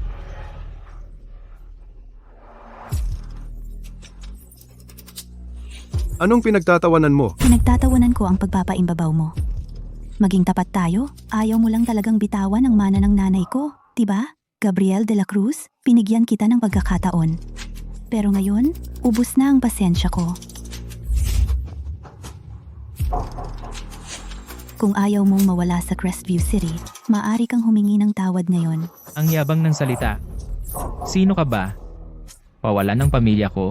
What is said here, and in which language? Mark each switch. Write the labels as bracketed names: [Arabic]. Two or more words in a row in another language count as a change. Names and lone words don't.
[Filipino] Anong pinagtatawanan mo? Pinagtatawanan ko ang pagpapaimbabaw mo. Maging tapat tayo, ayaw mo lang talagang bitawan ang mana ng nanay ko, diba? Gabriel de la Cruz, pinigyan kita ng pagkakataon. Pero ngayon, ubus na ang pasensya ko. Kung ayaw mong mawala sa Crestview City, maaari kang humingi ng tawad ngayon. Ang yabang ng salita. Sino ka ba? Pawalan ng pamilya ko?